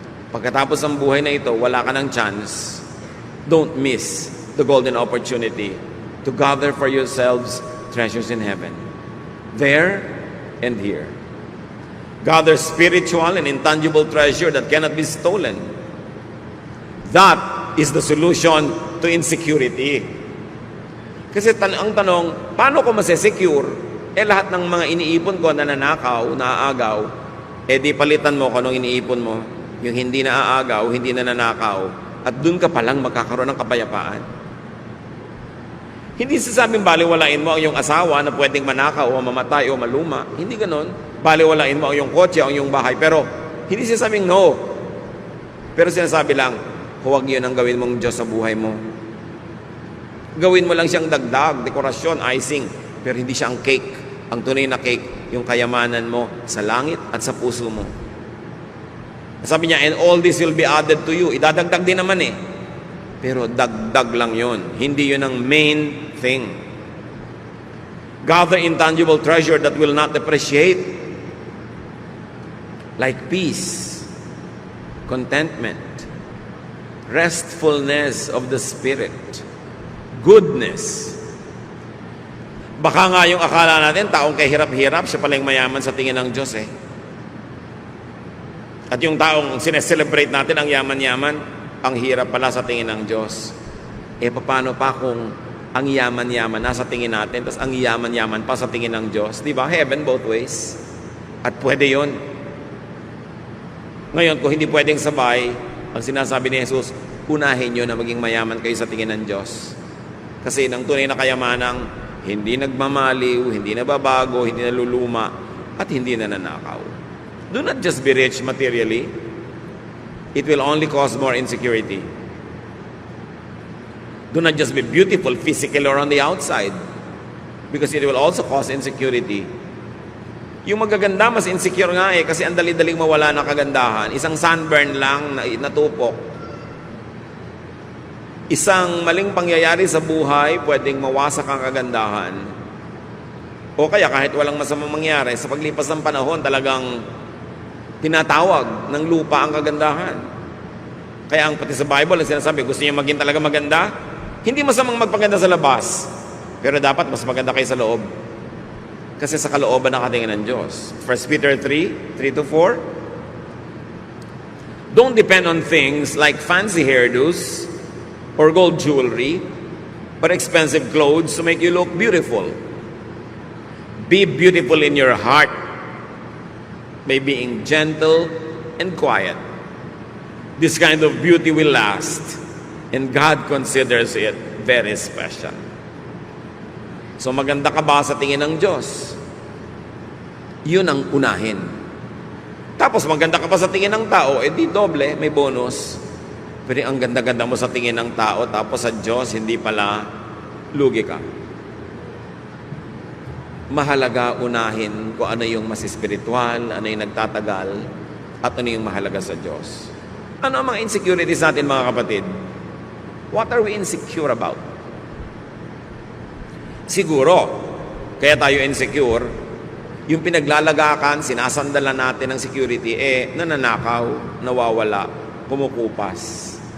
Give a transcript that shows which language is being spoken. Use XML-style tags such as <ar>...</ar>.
<tl>Pagkatapos ng buhay na ito, wala ka ng chance.</tl> <en>Don't miss the golden opportunity to gather for yourselves treasures in heaven. There and here. Gather spiritual and intangible treasure that cannot be stolen. That is the solution to insecurity.</en> <tl>Kasi ang tanong, paano ko masesecure? Lahat ng mga iniipon ko na nanakaw, naaagaw, di palitan mo kung anong iniipon mo. Yung hindi naaagaw, hindi na nanakaw. At dun ka palang magkakaroon ng kapayapaan. Hindi sasabing baliwalain mo ang iyong asawa na pwedeng manakaw o mamatay o maluma. Hindi ganon. Baliwalain mo ang iyong kotse o ang iyong bahay. Pero hindi sasabing no. Pero sinasabi lang, huwag yun ang gawin mong Diyos sa buhay mo. Gawin mo lang siyang dagdag, dekorasyon, icing, pero hindi siya ang cake. Ang tunay na cake, yung kayamanan mo sa langit at sa puso mo. Sabi niya,</tl> <en>and all this will be added to you.</en> <tl>Idadagdag din naman eh. Pero dagdag lang yun. Hindi yun ang</tl> <en>main thing. Gather intangible treasure that will not depreciate. Like peace, contentment, restfulness of the spirit, goodness.</en> <tl>Baka nga yung akala natin, taong kahirap-hirap, siya pala yung mayaman sa tingin ng Diyos eh. At yung taong sineselebrate natin ang yaman-yaman, ang hirap pala sa tingin ng Diyos. Paano pa kung ang yaman-yaman nasa tingin natin, tapos ang yaman-yaman pa sa tingin ng Diyos? Di ba?</tl> <en>Heaven both ways.</en> <tl>At pwede yon. Ngayon, kung hindi pwedeng sabay, ang sinasabi ni Jesus, unahin nyo na maging mayaman kayo sa tingin ng Diyos. Kasi ng tunay na kayamanang hindi nagmamaliw, hindi nababago, hindi naluluma, at hindi nananakaw.</tl> <en>Do not just be rich materially. It will only cause more insecurity. Do not just be beautiful physically or on the outside, because it will also cause insecurity.</en> <tl>Yung magaganda, mas insecure nga eh, kasi ang dali-daling mawala ng kagandahan. Isang sunburn lang na natupok. Isang maling pangyayari sa buhay, pwedeng mawasak ang kagandahan. O kaya kahit walang masamang mangyari, sa paglipas ng panahon, talagang tinatawag ng lupa ang kagandahan. Kaya ang pati sa Bible, ang sinasabi, gusto niyo maging talaga maganda? Hindi masamang magpaganda sa labas, pero dapat mas maganda kayo sa loob. Kasi sa kalooban nakatingin ng Diyos.</tl> <en>1 Peter 3:3-4. Don't depend on things like fancy hairdos or gold jewelry, but expensive clothes to make you look beautiful. Be beautiful in your heart by being gentle and quiet. This kind of beauty will last, and God considers it very special.</en> <tl>So maganda ka ba sa tingin ng Diyos? Yun ang unahin. Tapos maganda ka pa sa tingin ng tao, di doble, may bonus. Pero ang ganda-ganda mo sa tingin ng tao, tapos sa Diyos, hindi pala, lugi ka. Mahalaga unahin kung ano yung mas espiritual, ano yung nagtatagal, at ano yung mahalaga sa Diyos. Ano ang mga insecurities natin, mga kapatid?</tl> <en>What are we insecure about?</en> <tl>Siguro, kaya tayo insecure, yung pinaglalagakan, sinasandalan natin ng security, nananakaw, nawawala, kumukupas.</tl>